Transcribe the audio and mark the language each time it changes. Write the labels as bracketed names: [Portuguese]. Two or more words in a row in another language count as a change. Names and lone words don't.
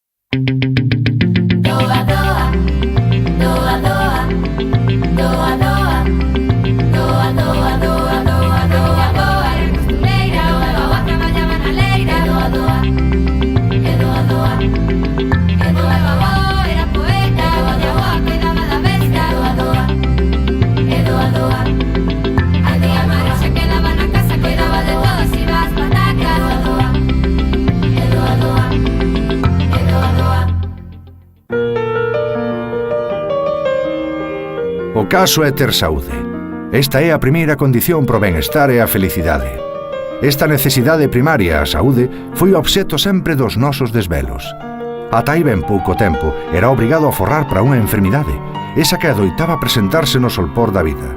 [Galician] Doa, doa, doa, doa, doa, doa, doa, doa, doa, doa, doa, doa, era costureira, doa, doa, traballaba na leira, doa, doa, e doa, doa, e doa, babó, era poeta, doa, doa, cuidaba da besta, doa, doa, e doa, doa, a tía Mari se quedaba na casa, cuidaba de todo, si vas patacas, doa, doa, e doa, doa, e doa, doa. O caso é ter saúde. Esta é a primeira condición pro benestar e a felicidade. Esta necesidade primaria, a saúde, foi obxecto sempre dos nosos desvelos. Ata hai ben pouco tempo, era obrigado a forrar para unha enfermidade, esa que adoitaba presentarse no solpor da vida.